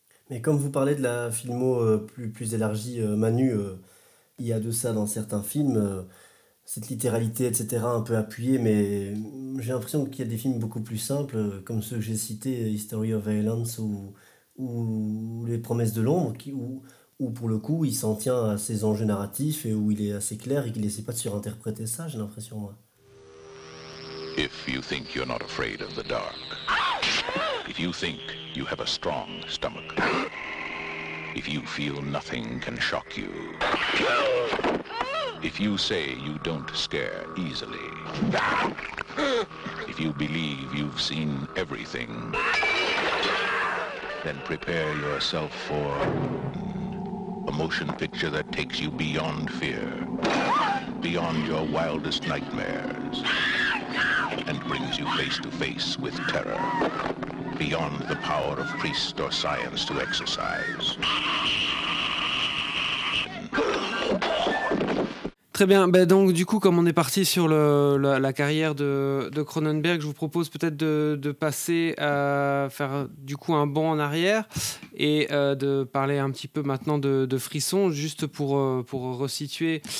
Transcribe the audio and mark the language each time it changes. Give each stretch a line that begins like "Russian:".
French: Mais comme vous parlez de la filmo plus élargie, Manu, il y a de ça dans certains films, cette littéralité, etc., un peu appuyée, mais j'ai l'impression qu'il y a des films beaucoup plus simples, comme ceux que j'ai cités, History of Violence ou Les Promesses de l'Ombre, où pour le coup, il s'en tient à ses enjeux narratifs et où il est assez clair et qu'il n'essaie pas de surinterpréter ça, j'ai l'impression, moi.
English: If you think you're not afraid of the dark, if you think you have a strong stomach, if you feel nothing can shock you, if you say you don't scare easily, if you believe you've seen everything, then prepare yourself for a motion picture that takes you beyond fear, beyond your wildest nightmares, and brings you face to face with terror, beyond the power of priest or science to exorcise.
French: Très bien, ben donc du coup, comme on est parti sur la carrière de Cronenberg, je vous propose peut-être de passer à faire du coup un bond en arrière et de parler un petit peu maintenant de Frisson, juste pour resituer.